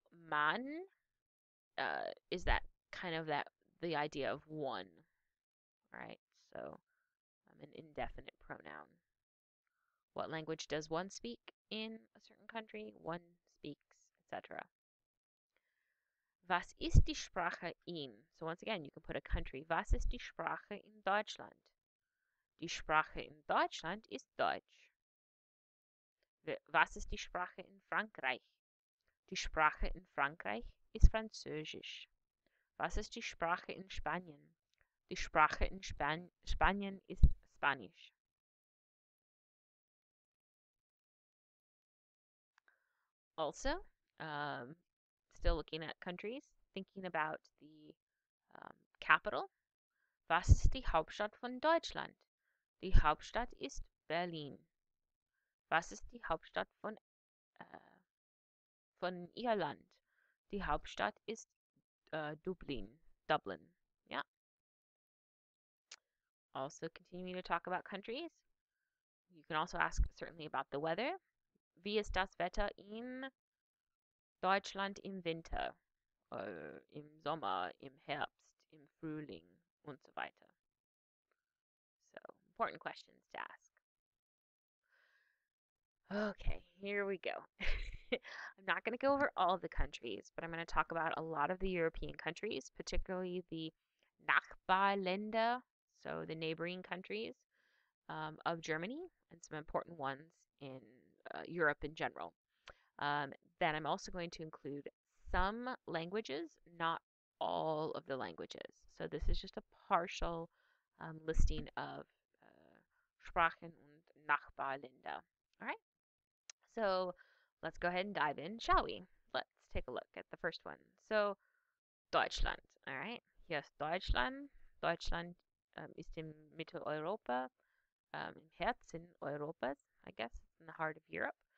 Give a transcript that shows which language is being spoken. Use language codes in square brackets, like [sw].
[en] Man is that kind of the idea of one, right? So an indefinite pronoun. What language does one speak in a certain country? One speaks, etc. [de] Was ist die Sprache in? [en] So once again, you can put a country. [de] Was ist die Sprache in Deutschland? Die Sprache in Deutschland ist Deutsch. Was ist die Sprache in Frankreich? Die Sprache in Frankreich ist Französisch. Was ist die Sprache in Spanien? Die Sprache in Spanien ist Spanisch. [en] Also, still looking at countries, thinking about the capital. [de] Was ist die Hauptstadt von Deutschland? Die Hauptstadt ist Berlin. Was ist die Hauptstadt von Irland? Die Hauptstadt ist Dublin. [en] Yeah. Also continuing to talk about countries. You can also ask certainly about the weather. [de] Wie ist das Wetter in Deutschland im Winter? Im Sommer, im Herbst, im Frühling und so weiter. [en] So, important questions to ask. Okay, here we go. I'm not going to go over all of the countries, but I'm going to talk about a lot of the European countries, particularly the Nachbarländer, so the neighboring countries of Germany, and some important ones in Europe in general. Then I'm also going to include some languages, not all of the languages. So this is just a partial listing of [de] Sprachen und Nachbarländer. [en] All right. So let's go ahead and dive in, shall we? Let's take a look at the first one. [de] So Deutschland. [en] All right. [de] Hier ist Deutschland. Deutschland ist in Mitteleuropa, im Herzen Europas, [en] I guess, in the heart of Europe.